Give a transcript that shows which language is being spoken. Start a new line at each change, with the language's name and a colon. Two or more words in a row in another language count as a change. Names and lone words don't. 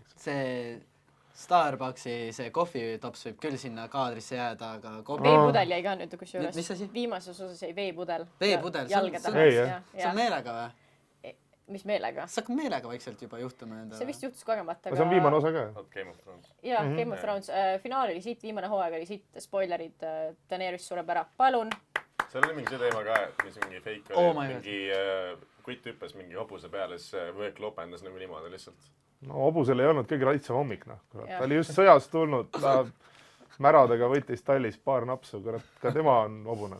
Estonian: See Starbucksi see kohvitops võib küll sinna kaadrisse jääda, aga veepudel jäi ka nüüd kusjuures. Mis asi? Viimases osas jäi veepudel. Veepudel? See on meelega või? Mis meelega? See hakkab meelega vaikselt juba juhtuma endale. See vist juhtus kogemata. See on viimane osa ka? Game of Thrones. Jaa, Game of Thrones. Finaal oli siit, viimane hooaeg oli siit, spoilerid, Daenerys sureb ära. Palun! Seal oli mingi see teema ka, et mis mingi fake oli, mingi kutt hüppes mingi hobuse peale, siis võek lopendas nagu niimoodi lihtsalt. No hobusel ei olnud kõige raitsam hommik, noh. Ta oli just sõjast tulnud, ta märadega võttis tallis paar napsu, ka tema on hobune.